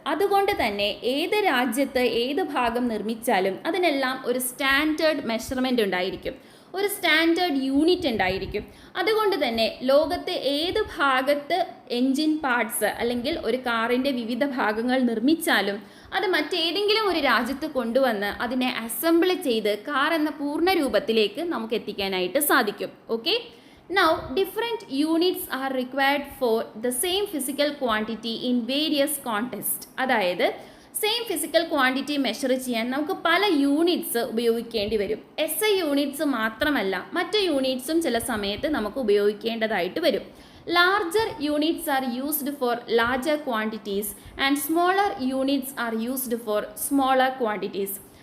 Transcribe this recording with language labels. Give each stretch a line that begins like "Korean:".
Malayalam: അതുകൊണ്ട് തന്നെ ഏത് രാജ്യത്ത് ഏത് ഭാഗം നിർമ്മിച്ചാലും അതിനെല്ലാം ഒരു സ്റ്റാൻഡേർഡ് മെഷർമെൻറ്റ് ഉണ്ടായിരിക്കും, ഒരു സ്റ്റാൻഡേർഡ് യൂണിറ്റ് ഉണ്ടായിരിക്കും. അതുകൊണ്ട് തന്നെ ലോകത്തെ ഏത് ഭാഗത്ത് എൻജിൻ പാർട്സ് അല്ലെങ്കിൽ ഒരു കാറിൻ്റെ വിവിധ ഭാഗങ്ങൾ നിർമ്മിച്ചാലും അത് മറ്റേതെങ്കിലും ഒരു രാജ്യത്ത് കൊണ്ടുവന്ന് അതിനെ അസംബിൾ ചെയ്ത് കാർ എന്ന പൂർണ്ണ രൂപത്തിലേക്ക് നമുക്ക് എത്തിക്കാനായിട്ട് സാധിക്കും.
English: Okay, now different units are required for the same physical quantity in various contexts.
Malayalam: അതായത് സെയിം ഫിസിക്കൽ ക്വാണ്ടിറ്റി മെഷർ ചെയ്യാൻ നമുക്ക് പല യൂണിറ്റ്സ് ഉപയോഗിക്കേണ്ടി വരും. SI യൂണിറ്റ്സ് മാത്രമല്ല, മറ്റ് യൂണിറ്റ്സും ചില സമയത്ത് നമുക്ക് ഉപയോഗിക്കേണ്ടതായിട്ട് വരും.
English: Larger units are used for larger quantities and smaller units are used for smaller quantities.